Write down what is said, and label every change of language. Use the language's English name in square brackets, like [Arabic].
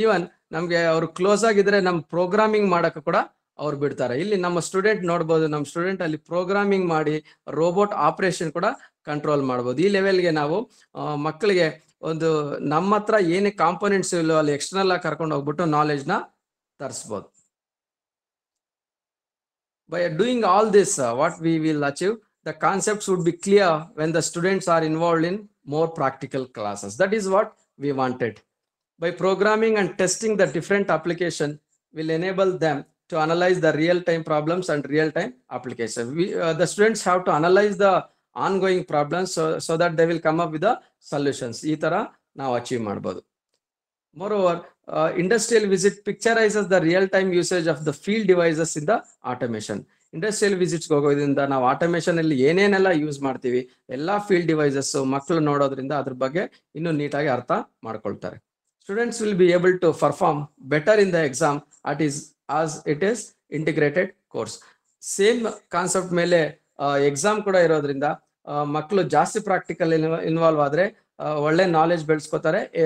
[Kannada] Even ನಮ್ಗೆ ಅವ್ರು close ಆಗಿದ್ರೆ ನಮ್ ಪ್ರೋಗ್ರಾಮಿಂಗ್ ಮಾಡಕ್ಕೆ ಕೂಡ ಅವ್ರು ಬಿಡ್ತಾರೆ. ಇಲ್ಲಿ ನಮ್ಮ ಸ್ಟೂಡೆಂಟ್ ನೋಡ್ಬೋದು, ನಮ್ಮ ಸ್ಟೂಡೆಂಟ್ ಅಲ್ಲಿ ಪ್ರೋಗ್ರಾಮಿಂಗ್ ಮಾಡಿ ರೋಬೋಟ್ ಆಪರೇಷನ್ ಕೂಡ ಕಂಟ್ರೋಲ್ ಮಾಡ್ಬೋದು. ಈ ಲೆವೆಲ್ಗೆ ನಾವು ಮಕ್ಕಳಿಗೆ ಒಂದು ನಮ್ಮ ಹತ್ರ ಏನೇ ಕಾಂಪೋನೆಂಟ್ಸ್ ಇಲ್ಲೋ ಅಲ್ಲಿ ಎಕ್ಸ್ಟರ್ನಲ್ ಆಗಿ ಕರ್ಕೊಂಡು ಹೋಗ್ಬಿಟ್ಟು ನಾಲೆಜ್ ನ ತರಿಸ್ಬೋದು. [English] By doing all this, what we will achieve, the concepts would be clear when the students are involved in more practical classes. That is what we wanted. By programming and testing the different application will enable them to analyze the real-time problems and real-time application. The students have to analyze the ongoing problems so that they will come up with the solutions. [Kannada] ಈ ತರ ನಾವು achieve ಮಾಡ್ಬೋದು. [English] Moreover, industrial visit picturizes the real-time usage of the field devices in the automation. [Kannada] Industrial visits ಹೋಗೋದ್ರಿಂದ ನಾವು automation ಅಲ್ಲಿ ಏನೇನೆಲ್ಲ use ಮಾಡ್ತೀವಿ ಎಲ್ಲಾ ಫೀಲ್ಡ್ ಡಿವೈಸಸ್ ಮಕ್ಕಳು ನೋಡೋದ್ರಿಂದ ಅದ್ರ ಬಗ್ಗೆ ಇನ್ನೂ ನೀಟಾಗಿ ಅರ್ಥ ಮಾಡ್ಕೊಳ್ತಾರೆ. [English] Students will be able to perform better in the exam as it is integrated course. Same concept [Kannada] ಮೇಲೆ ಎಕ್ಸಾಮ್ ಕೂಡ ಇರೋದ್ರಿಂದ ಮಕ್ಕಳು ಜಾಸ್ತಿ ಪ್ರಾಕ್ಟಿಕಲ್ ಇನ್ವಾಲ್ವ್ ಆದ್ರೆ ಒಳ್ಳೆ ನಾಲೆಜ್ ಬೆಳೆಸ್ಕೋತಾರೆ.